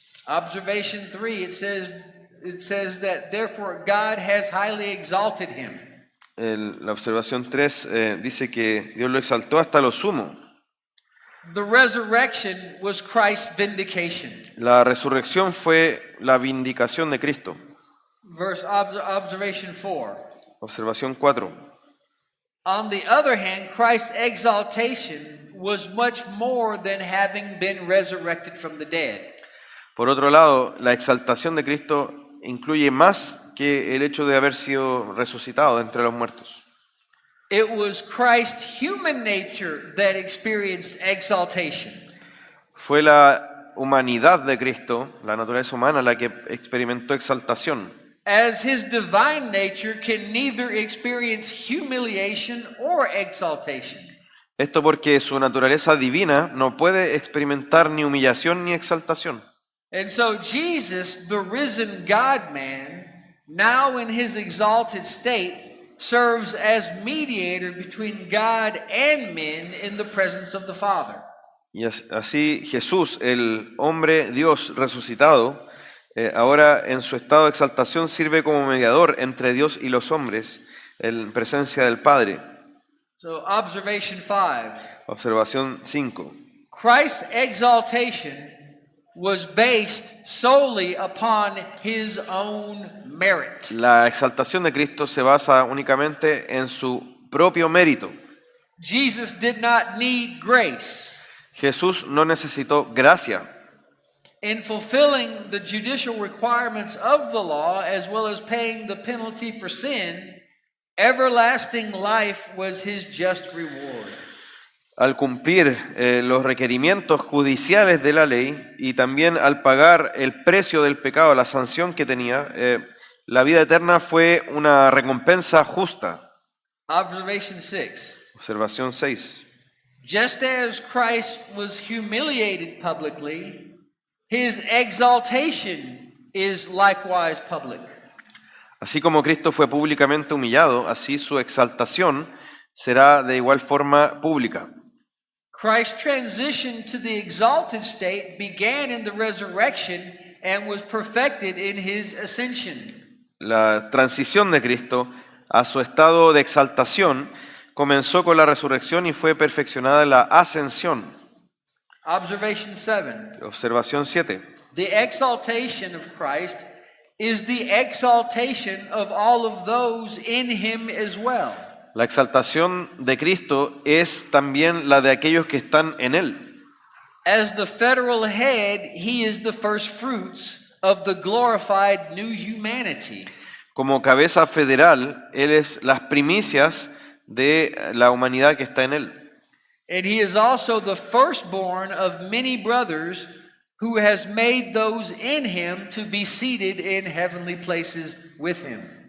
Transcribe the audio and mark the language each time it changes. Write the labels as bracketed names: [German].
[English] Observation 3, it says that therefore God has highly exalted him. [Spanish] La observación 3 dice que Dios lo exaltó hasta lo sumo. [English] The resurrection was Christ's vindication. [Spanish] La resurrección fue la vindicación de Cristo. [English] Observation 4. [Spanish] Observación 4. [English] On the other hand, Christ's exaltation was much more than having been resurrected from the dead. [Spanish] Por otro lado, la exaltación de Cristo incluye más que el hecho de haber sido resucitado de entre los muertos. [English] It was Christ's human nature that experienced exaltation. [Spanish] Fue la humanidad de Cristo, la naturaleza humana, la que experimentó exaltación. [English] As his divine nature can neither experience humiliation or exaltation. [Spanish] Esto porque su naturaleza divina no puede experimentar ni humillación ni exaltación. [English] And so Jesus, the risen God-man, now in his exalted state, serves as mediator between God and men in the presence of the Father. [Spanish] Y así Jesús, el hombre Dios resucitado, ahora en su estado de exaltación sirve como mediador entre Dios y los hombres en presencia del Padre. [English] So, observation 5. [Spanish] Observación 5. [English] Christ's exaltation was based solely upon his own merit. [Spanish] La exaltación de Cristo se basa únicamente en su propio mérito. [English] Jesus did not need grace. [Spanish] Jesús no necesitó gracia. [English] In fulfilling the judicial requirements of the law, as well as paying the penalty for sin, everlasting life was his just reward. [Spanish] Al cumplir los requerimientos judiciales de la ley y también al pagar el precio del pecado, la sanción que tenía, la vida eterna fue una recompensa justa. [English] Observation 6. [Spanish] Observación 6. [English] Just as Christ was humiliated publicly, his exaltation is likewise public. [Spanish] Así como Cristo fue públicamente humillado, así su exaltación será de igual forma pública. [English] Christ's transition to the exalted state began in the resurrection and was perfected in his ascension. [Spanish] La transición de Cristo a su estado de exaltación, comenzó con la resurrección y fue perfeccionada en la ascensión. [English] Observation 7. [Spanish] Observación 7. [English] The exaltation of Christ is the exaltation of all of those in him as well. [Spanish] La exaltación de Cristo es también la de aquellos que están en Él. [English] As the federal head, he is the first fruits of the glorified new humanity. [Spanish] Como cabeza federal, Él es las primicias de la humanidad que está en Él. [English] And he is also the firstborn of many brothers, who has made those in him to be seated in heavenly places with him.